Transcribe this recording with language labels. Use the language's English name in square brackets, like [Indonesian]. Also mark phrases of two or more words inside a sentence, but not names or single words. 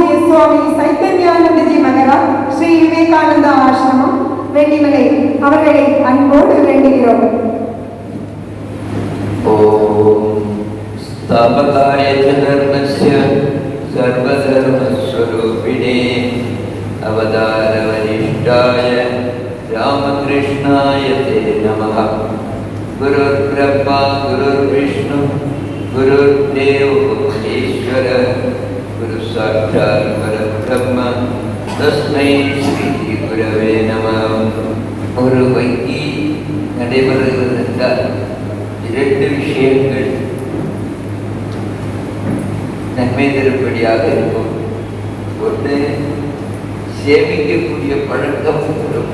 [Tamil] சுவாமி சைத்தன்யானந்தஜி மகராஜ் ஸ்ரீ விவேகானந்தா ஆசிரமம் வெண்ணிமலை அவர்களை அன்போடு வேண்டுகிறோம். [Sanskrit] स्थापकाय च धर्मस्य सर्वधर्मस्वरूपिणे अवतारवरिष्ठाय रामकृष्णाय ते नमः. गुरुर्ब्रह्मा गुरुर्विष्णु गुरुर्देवो महेश्वर गुरुसाक्षात् परब्रह्म तस्मै श्री गुरवे नमः. [Tamil] ஒரு வங்கி நடைபெறுகிறது என்றால் இரண்டு விஷயங்கள் நன்மை தரும்படியாக இருக்கும். ஒன்று, சேமிக்கக்கூடிய பழக்கம் வரும்.